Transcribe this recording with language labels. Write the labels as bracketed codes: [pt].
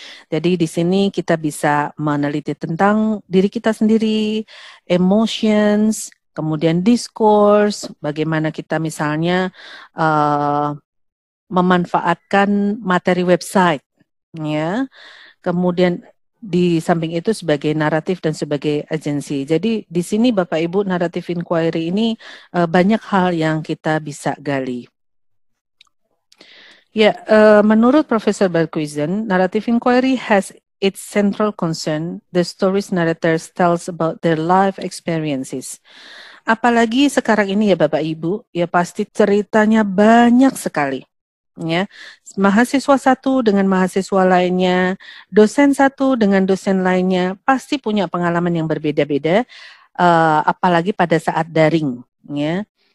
[id] Jadi di sini kita bisa meneliti tentang diri kita sendiri, emotions, kemudian discourse, bagaimana kita misalnya memanfaatkan materi website, ya. Kemudian di samping itu sebagai naratif dan sebagai agensi. Jadi di sini Bapak Ibu, narrative inquiry ini banyak hal yang kita bisa gali. Ya, menurut [en] Profesor Berghuizen, narrative inquiry has its central concern, the stories narrators tells about their life experiences. [id] Apalagi sekarang ini ya Bapak Ibu, ya pasti ceritanya banyak sekali. Ya, mahasiswa satu dengan mahasiswa lainnya, dosen satu dengan dosen lainnya, pasti punya pengalaman yang berbeda-beda, apalagi pada saat daring. Ya.